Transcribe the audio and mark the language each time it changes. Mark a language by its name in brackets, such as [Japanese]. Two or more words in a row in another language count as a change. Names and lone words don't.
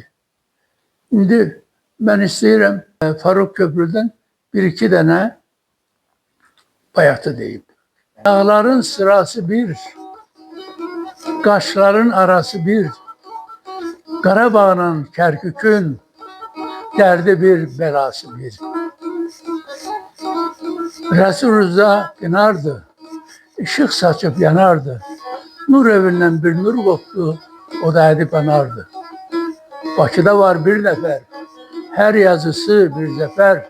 [Azerbaijani] İndi mən istəyirəm Faruk Köprülüdən bir-iki dənə bayatı deyib. Dağların sırası bir, qaşların arası bir, Qarabağla Kərkükün dərdi bir, belası bir. [Turkish] Resul Rıza Pınar'dı, ışık saçıp yanardı. Nur evinden bir nur koptu, o da Edip Anar'dı. Bakıda var bir nefer, her yazısı bir zafer.